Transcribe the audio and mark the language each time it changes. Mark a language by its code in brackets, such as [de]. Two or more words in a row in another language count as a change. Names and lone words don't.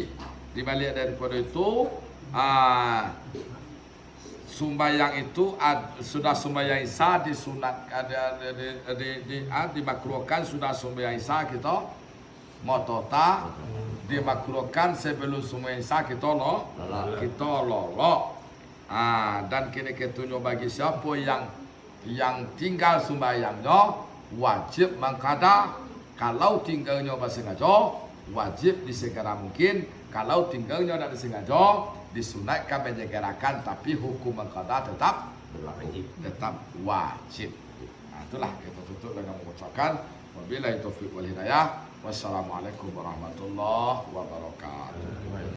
[id] Dibalik daripada itu sembahyang itu sudah sembahyang isya disunat dimakruhkan sudah sembahyang isya kita motota dimakruhkan sebelum sembahyang isya kita lolok. Dan kini ketunjuk bagi siapa yang tinggal sembahyangnya wajib mengqada. Kalau tinggalnya bersengaja wajib disegera mungkin. Kalau tinggalnya tidak disengaja disunatkan menyegerakan, tapi hukum mengqada tetap wajib. Itulah kita tutup dengan mengucapkan [ar] وبالله التوفيق والهداية. والسلام عليكم ورحمة الله وبركاته.